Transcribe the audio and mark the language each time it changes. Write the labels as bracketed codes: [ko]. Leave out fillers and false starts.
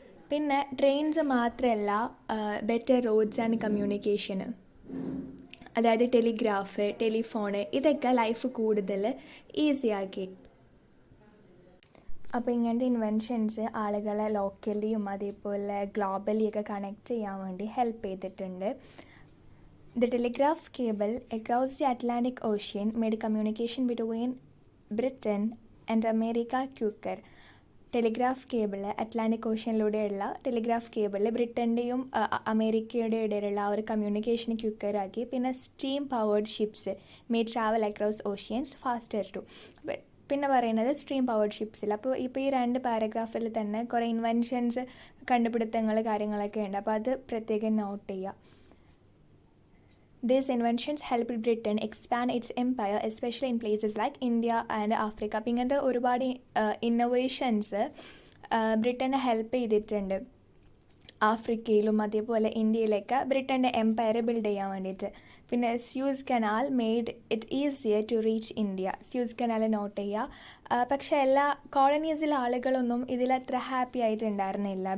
[ml] പിന്നെ ട്രെയിൻസ് മാത്രമല്ല, better roads and കമ്മ്യൂണിക്കേഷന്, അതായത് ടെലിഗ്രാഫ്, ടെലിഫോണ്, ഇതൊക്കെ ലൈഫ് കൂടുതൽ ഈസിയാക്കി. അപ്പോൾ ഇങ്ങനത്തെ ഇൻവെൻഷൻസ് ആളുകളെ ലോക്കലിയും അതേപോലെ ഗ്ലോബലിയൊക്കെ കണക്ട് ചെയ്യാൻ വേണ്ടി ഹെൽപ്പ് ചെയ്തിട്ടുണ്ട്. [en] The telegraph cable across the Atlantic Ocean made communication between Britain and America quicker. [ml] Telegraph cable Atlantic ഓഷ്യനിലൂടെയുള്ള telegraph കേബിളിൽ ബ്രിട്ടൻ്റെയും അമേരിക്കയുടെ ഇടയിലുള്ള ആ ഒരു കമ്മ്യൂണിക്കേഷൻ ക്വിക്കറാക്കി. പിന്നെ [en] Steam powered ships may travel across oceans faster too. [ml] പിന്നെ പറയുന്നത് സ്ട്രീം പവേർഡ് ഷിപ്സിൽ. അപ്പോൾ ഇപ്പോൾ ഈ 2 പാരഗ്രാഫിൽ തന്നെ കുറേ ഇൻവെൻഷൻസ്, കണ്ടുപിടുത്തങ്ങൾ, കാര്യങ്ങളൊക്കെ ഉണ്ട്. അപ്പോൾ അത് പ്രത്യേകം നോട്ട് ചെയ്യുക. [en] These inventions helped Britain expand its empire, especially in places like India and Africa. [ml] അപ്പോൾ ഇങ്ങനത്തെ ഒരുപാട് ഇന്നോവേഷൻസ് ബ്രിട്ടനെ ഹെൽപ്പ് ചെയ്തിട്ടുണ്ട് ആഫ്രിക്കയിലും അതേപോലെ ഇന്ത്യയിലൊക്കെ ബ്രിട്ടൻ്റെ എംപയർ ബിൽഡ് ചെയ്യാൻ വേണ്ടിയിട്ട്. പിന്നെ [en] Suez Canal made it easier to reach India. [ml] Zeus canal not ചെയ്യുക. പക്ഷേ എല്ലാ കോളനീസിലെ ആളുകളൊന്നും ഇതിലത്ര ഹാപ്പി ആയിട്ടുണ്ടായിരുന്നില്ല.